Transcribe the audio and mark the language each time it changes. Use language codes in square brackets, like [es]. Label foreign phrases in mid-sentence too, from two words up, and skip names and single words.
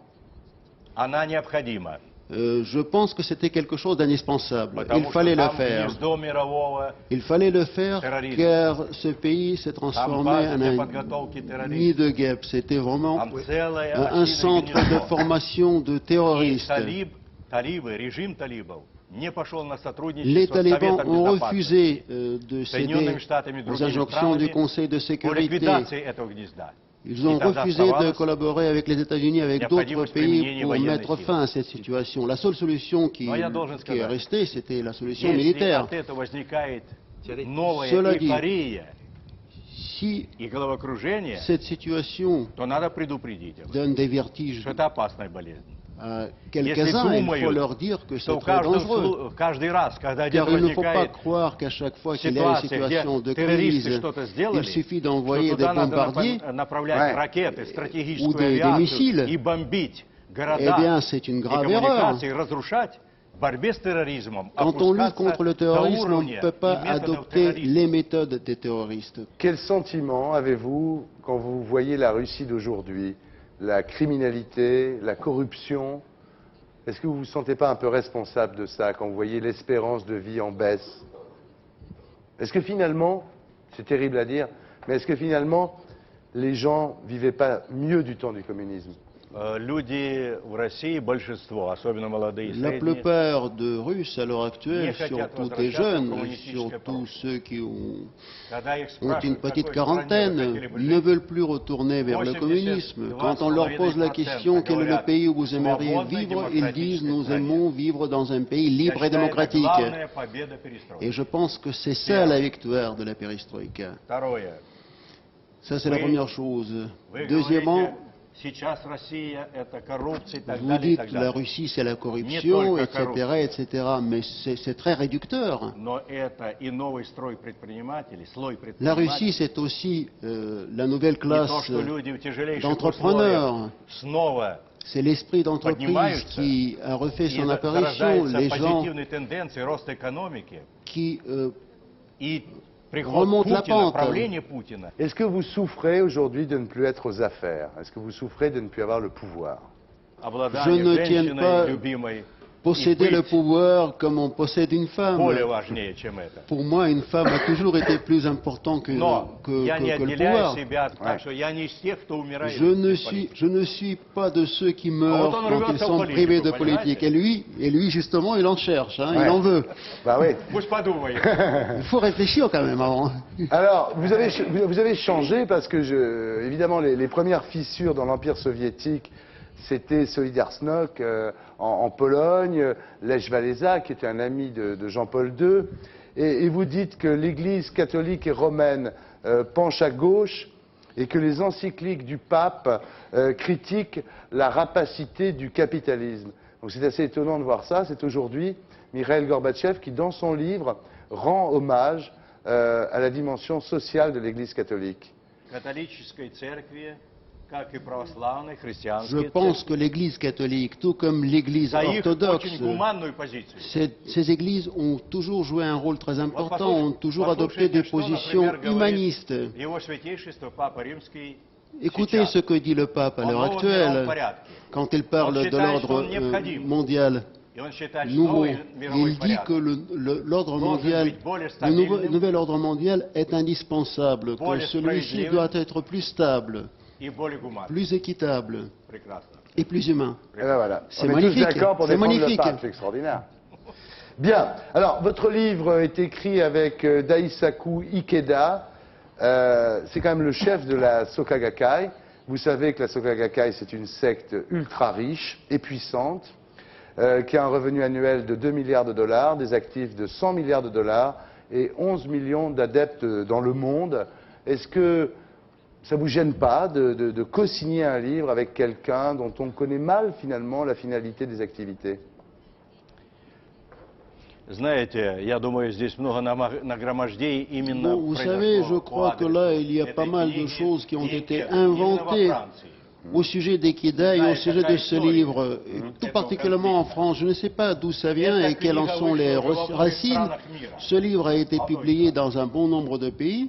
[ru] Она необходима. [fr] Je pense que c'était quelque chose d'indispensable. Il [ru] Потому что [fr] fallait le [ru] там [fr] faire. [ru] гнездо мирового, [fr] Il fallait le faire Terrorisme. car ce pays s'est transformé [ru] база [fr] en [ru] для [fr] un [ru] подготовки [fr] nid [ru] террористов. [fr] de guêpes. C'était vraiment [ru] Там целое [fr] un [ru] осиное [fr] centre de [ru] гнездо. [fr] formation de [ru] И [fr] terroristes. [ru] талибы, режим талибов не пошел на [fr] Les [ru] сотрудничество с [fr] talibans [ru] Советом [fr] ont [ru] Безопасности [fr] refusé de [ru] Соединенными [fr] céder [ru] Штатами и [fr] aux [ru] другими [fr] injonctions du [ru] странами [fr] Conseil de [ru] по [fr] sécurité. [ru] ликвидации этого гнезда. [fr] Ils ont [ru] И тогда [fr] refusé de [ru] оставалось [fr] collaborer avec les États-Unis, avec d'autres [ru] необходимость [fr] pays [ru] применения [fr] pour [ru] военной [fr] mettre [ru] силы. [fr] fin à cette situation. La seule solution qui [ru] Но я должен [fr] est [ru] сказать, [fr] restée, c'était la solution [ru] Если [fr] militaire. [ru] от этого возникает новая [fr] Cela dit, [ru] эйфория [fr] Si [ru] и головокружение, [fr] cette situation [ru] то надо предупредить об этом, [fr] donne des vertiges [ru] что это опасная болезнь. [fr] à [ru] Если [fr] quelques-uns, il faut [ru] думают, [fr] leur dire que [ru] что [fr] c'est très dangereux. [ru] каждый раз, когда [fr] Car [ru] где-то [fr] il ne faut pas [ru] возникает [fr] croire qu'à chaque fois qu'il y a une [ru] ситуация, где [fr] situation de [ru] террористы [fr] crise, [ru] что-то [fr] il [ru] сделали, [fr] suffit [ru] что [fr] d'envoyer des [ru] туда надо [fr] bombardiers. [ru] направлять [fr] Ouais. [ru] ракеты, [fr] ou [ru] стратегическую [fr] des [ru] авиацию [fr] missiles. [ru] и бомбить [fr] Eh [ru] города [fr] bien, c'est une [ru] и [fr] grave erreur. [ru] коммуникации, разрушать. В борьбе с терроризмом [fr] Quand on lutte [ru] опускаться [fr] contre le [ru] до [fr] terrorisme, on ne [ru] уровня [fr] peut pas [ru] и методов [fr] adopter [ru] террористов. [fr] les méthodes des terroristes. Quel sentiment avez-vous quand vous voyez la Russie d'aujourd'hui? La criminalité, la corruption? Est-ce que vous ne vous sentez pas un peu responsable de ça quand vous voyez l'espérance de vie en baisse? Est-ce que finalement, c'est terrible à dire, mais est-ce que finalement les gens vivaient pas mieux du temps du communisme? [ru] Люди в России, большинство, особенно молодые и [fr] La [ru] средние, [fr] plupart de Russes à l'heure actuelle, [ru] Не хотят [fr] surtout des [ru] возвращаться в [fr] jeunes, [ru] коммунистическое [fr] surtout [ru] прошлое. [fr] ceux qui ont [ru] когда их [fr] une [ru] спрашивают, в [fr] petite [ru] какой стране вы [fr] quarantaine, [ru] хотели бы [fr] ne [ru] жить, [fr] veulent plus retourner vers le 82,5% communisme. Quand on leur pose la question quel est le pays où vous aimeriez [ru] свободной, [fr] vivre, ils disent nous [ru] démocратической [fr] aimons vivre dans un pays [ru] я [fr] libre et [ru] считаю, это [fr] démocratique. [ru] главная победа перестройки. [fr] Et je pense que c'est ça la victoire de la perestroïka. [ru] Второе. [fr] Ça, c'est la Oui. première chose. [ru] Вы [fr] Deuxièmement, [ru] говорите, сейчас Россия это коррупция и так [fr] vous [ru] далее, и [fr] dites [ru] так [fr] que la [ru] далее. [fr] Russie, c'est la [ru] Не [fr] corruption, [ru] только [fr] etc., [ru] коррупция. [fr] etc., mais c'est très réducteur. [ru] Но это и новый строй предпринимателей, слой [fr] La Russie, [ru] предпринимателей. [fr] c'est aussi la nouvelle [ru] И то, [fr] classe [ru] что люди в тяжелейших [fr] d'entrepreneurs. [ru] условиях снова [fr] C'est l'esprit d'entreprise [ru] поднимаются, [fr] qui a refait [ru] и [fr] son apparition. [ru] заражаются [fr] Les gens [ru] позитивной тенденцией роста экономики [fr] qui [ru] и приход [fr] Remonte la [ru] Путина, [fr] pente. [ru] правление Путина. [fr] Est-ce que vous souffrez aujourd'hui de ne plus être aux affaires? Est-ce que vous souffrez de ne plus avoir le pouvoir? [ru] Обладание [fr] ne tienne [ru] женщиной, [fr] pas [ru] любимой, [fr] posséder [ru] и [fr] le [ru] быть [fr] pouvoir comme on possède une femme. [ru] более важнее, чем это. [fr] Pour moi, une femme a toujours été plus important que, [ru] Но [fr] que- [ru] я [fr] que- [ru] не [fr] que le [ru] отделяю [fr] pouvoir. [ru] себя, так что я не из тех, кто умирает. [fr] Je ne suis pas de ceux qui meurent [ru] вот он [fr] quand ils [ru] рвется в [fr] sont [ru] политику, [fr] privés de [ru] понимаете? [fr] politique. Et lui, justement, il en cherche, hein, Ouais. il en veut. Bah oui. [ru] Пусть подумает. [fr] Il faut réfléchir quand même avant. Alors, vous avez changé parce que, évidemment, les premières fissures dans l'Empire soviétique, c'était Solidarność en Pologne, Lech Walesa, qui était un ami de Jean-Paul II. Et vous dites que l'Église catholique et romaine penche à gauche et que les encycliques du pape critiquent la rapacité du capitalisme. Donc c'est assez étonnant de voir ça. C'est aujourd'hui Mikhail Gorbatchev qui, dans son livre, rend hommage à la dimension sociale de l'Église catholique. [ru] Католической церкви, как и православной, [fr] Je [ru] христианской [fr] pense [ru] церкви, [fr] que l'Église catholique, tout comme l'Église [ru] за их [fr] orthodoxe, [ru] очень гуманную позицию. [fr] ces églises ont toujours joué un rôle très important, ont toujours adopté [ru] Послушайте, [fr] des [ru] что, [fr] positions [ru] например, говорит [fr] humanistes. [ru] Его святейшество Папа Римский [fr] Écoutez [ru] сейчас. [fr] ce que dit le pape à [ru] Он [fr] l'heure [ru] в новом мировом [fr] actuelle, [ru] порядке. [fr] quand il parle [ru] Он [fr] de [ru] считает, [fr] l'ordre [ru] что он необходим. [fr] mondial [ru] И он считает, что [fr] nouveau. [ru] новый мировой [fr] Il dit que [ru] порядок [fr] l'ordre [ru] должен [fr] mondial, [ru] быть более [fr] le [ru] стабильным [fr] nouvel ordre mondial est indispensable, que [ru] более [fr] celui-ci [ru] справедливым. [fr] doit être plus stable, [ru] и более гуманным. [fr] plus équitable [ru] Прекрасно. [fr] et plus humain. Et ben voilà. C'est On est magnifique, tous d'accord pour c'est défendre magnifique. le pape, c'est extraordinaire. Bien. Alors, votre livre est écrit avec Daisaku Ikeda. c'est quand même le chef de la Soka Gakkai. Vous savez que la Soka Gakkai, c'est une secte ultra riche et puissante, qui a un revenu annuel de 2 milliards de dollars, des actifs de 100 milliards de dollars et 11 millions d'adeptes dans le monde. Est-ce que ça ne vous gêne pas de co-signer un livre avec quelqu'un dont on connaît mal finalement la finalité des activités? [ru] Знаете, я думаю, здесь много нагромождений именно [fr] Bon, vous savez, je crois que là, il y a pas mal de choses qui ont été inventées au sujet d'Ekida et au sujet de ce livre, tout particulièrement en France. Je ne sais pas d'où ça vient et quelles en sont les racines. Ce livre a été publié dans un bon nombre de pays.